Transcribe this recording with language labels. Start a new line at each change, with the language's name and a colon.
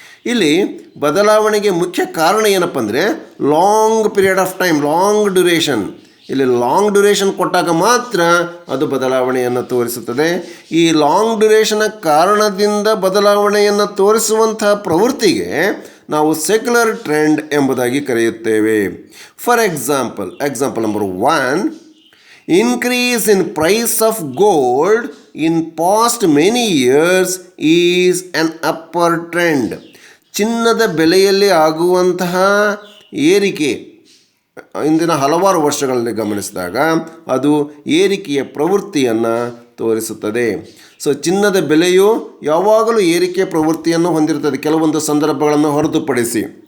Kannada: ಇಲ್ಲಿ ಬದಲಾವಣೆಗೆ ಮುಖ್ಯ ಕಾರಣ ಏನಪ್ಪ ಅಂದರೆ long period of time, long duration. ಇಲ್ಲಿ ಲಾಂಗ್ ಡ್ಯೂರೇಷನ್ ಕೊಟ್ಟಾಗ ಮಾತ್ರ ಅದು ಬದಲಾವಣೆಯನ್ನು ತೋರಿಸುತ್ತದೆ. ಈ ಲಾಂಗ್ ಡ್ಯೂರೇಷನ್ನ ಕಾರಣದಿಂದ ಬದಲಾವಣೆಯನ್ನು ತೋರಿಸುವಂತಹ ಪ್ರವೃತ್ತಿಗೆ ನಾವು ಸೆಕ್ಯುಲರ್ ಟ್ರೆಂಡ್ ಎಂಬುದಾಗಿ ಕರೆಯುತ್ತೇವೆ.
English: For example number 1, increase in price of gold in past many years is an upper trend.
Kannada: ಚಿನ್ನದ ಬೆಲೆಯಲ್ಲಿ ಆಗುವಂತಹ ಏರಿಕೆ ಇಂದಿನ ಹಲವಾರು ವರ್ಷಗಳಲ್ಲಿ ಗಮನಿಸಿದಾಗ ಅದು ಏರಿಕೆಯ ಪ್ರವೃತ್ತಿಯನ್ನು ತೋರಿಸುತ್ತದೆ. ಸೊ ಚಿನ್ನದ ಬೆಲೆಯು ಯಾವಾಗಲೂ ಏರಿಕೆಯ ಪ್ರವೃತ್ತಿಯನ್ನು ಹೊಂದಿರುತ್ತದೆ, ಕೆಲವೊಂದು ಸಂದರ್ಭಗಳನ್ನು ಹೊರತುಪಡಿಸಿ.